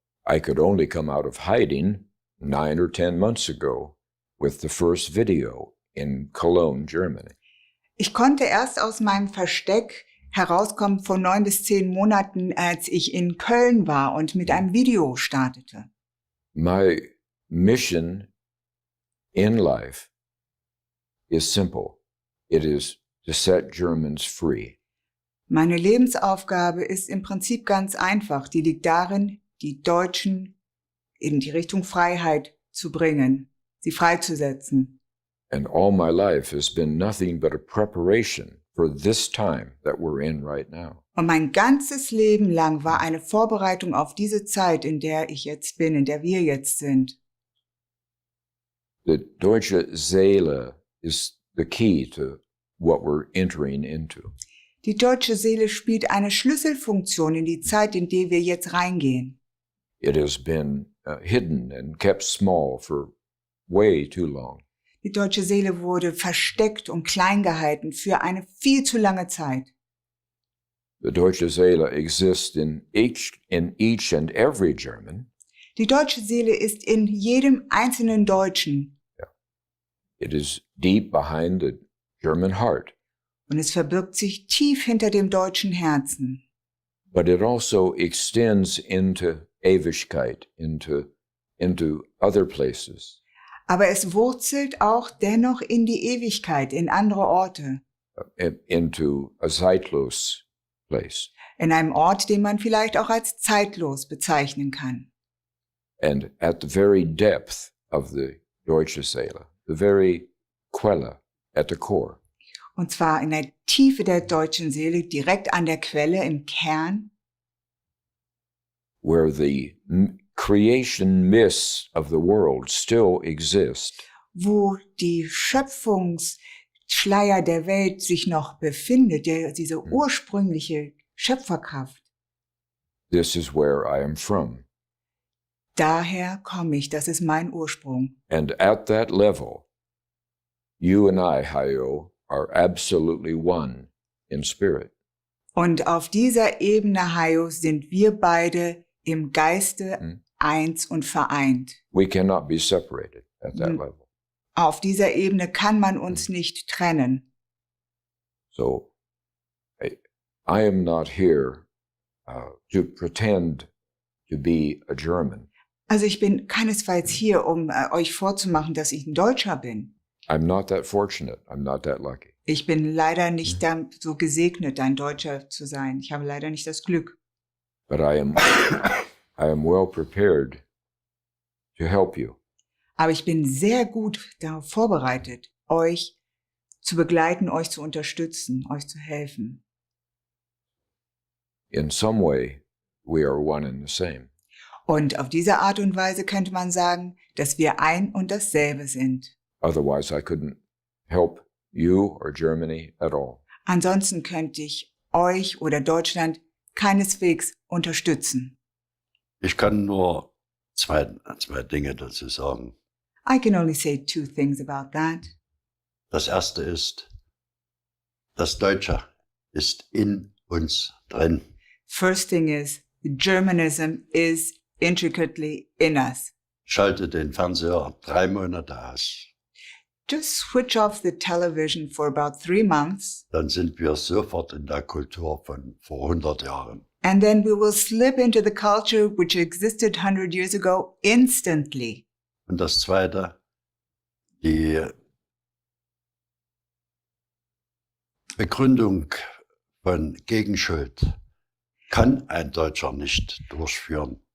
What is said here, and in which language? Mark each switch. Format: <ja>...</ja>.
<en>I could only come out of hiding 9 or 10 months ago with the first video in Cologne, Germany.</en> <de>Ich konnte erst aus meinem Versteck herauskommen vor 9 bis 10 Monaten, als ich in Köln war und mit einem Video startete.</de> <en>My mission in life is simple. It is to set Germans free.</en> <de>Meine Lebensaufgabe ist im Prinzip ganz einfach. Die liegt darin, die Deutschen in die Richtung Freiheit zu bringen, sie freizusetzen.</de> <en>And all my life has been nothing but a preparation for this time that we're in right now.</en> <de>Und mein ganzes Leben lang war eine Vorbereitung auf diese Zeit, in der ich jetzt bin, in der wir jetzt sind.</de> <en>The Deutsche Seele is the key to what we're entering into.</en> <de>Die deutsche Seele spielt eine Schlüsselfunktion in die Zeit, in die wir jetzt reingehen.</de> <en>It has been hidden and kept small for way too long.</en> <de>Die deutsche Seele wurde versteckt und klein gehalten für eine viel zu lange Zeit.</de> <en>The Deutsche Seele exists in each and every German.</en> <de>Die deutsche Seele ist in jedem einzelnen Deutschen.</de> <en>It is deep behind the German heart.</en> <de>Und es verbirgt sich tief hinter dem deutschen Herzen.</de> <en>But it also extends into Ewigkeit, into other places.</en> <de>Aber es wurzelt auch dennoch in die Ewigkeit, in andere Orte.</de> <en>Into a zeitlos place.</en> <de>In einem Ort, den man vielleicht auch als zeitlos bezeichnen kann.</de> <en>And at the very depth of the Deutsche Seele, the very Quelle at the core.</en> <de>Und zwar in der Tiefe der deutschen Seele, direkt an der Quelle, im Kern.</de> <en>Where the creation myths of the world still exist.</en> <de>Wo die Schöpfungsschleier der Welt sich noch befindet, diese ursprüngliche Schöpferkraft.</de> <en>This is where I am from.</en> <de>Daher komme ich, das ist mein Ursprung.</de> <en>And at that level, you and I, Hayo, are absolutely one in spirit.</en> <de>Und auf dieser Ebene, Hayo, sind wir beide im Geiste eins und vereint.</de> <en>We cannot be separated at that level.</en> <de>Auf dieser Ebene kann man uns nicht trennen.</de> <en>So, I am not here to pretend to be a German.</en> <de>Also ich bin keinesfalls hier, um euch vorzumachen, dass ich ein Deutscher bin.</de> <en>I'm not that fortunate. I'm not that lucky.</en> <de>Ich bin leider nicht so gesegnet, ein Deutscher zu sein. Ich habe leider nicht das Glück.</de> <en>But I am well prepared to help you.</en> <de>Aber ich bin sehr gut darauf vorbereitet, euch zu begleiten, euch zu unterstützen, euch zu helfen.</de> <en>In some way, we are one and the same.</en> <de>Und auf diese Art und Weise könnte man sagen, dass wir ein und dasselbe sind.</de> <en>Otherwise, I couldn't help you or Germany at all.</en> <de>Ansonsten könnte ich euch oder Deutschland keineswegs unterstützen. Ich kann nur zwei Dinge dazu sagen.</de> <en>I can only say 2 things about that.</en> <de>Das erste ist, das Deutsche ist in uns drin.</de> <en>First thing is, Germanism is intricately in us.</en> <de>Schalte den Fernseher 3 Monate aus.</de> <en>Just switch off the television for about 3 months.</en> <de>Dann sind wir sofort in der Kultur von vor 100 Jahren.</de> <en>And then we will slip into the culture which existed 100 years ago instantly.</en> <de>Und das Zweite, die Begründung von Gegenschuld kann ein Deutscher nicht durchführen.</de>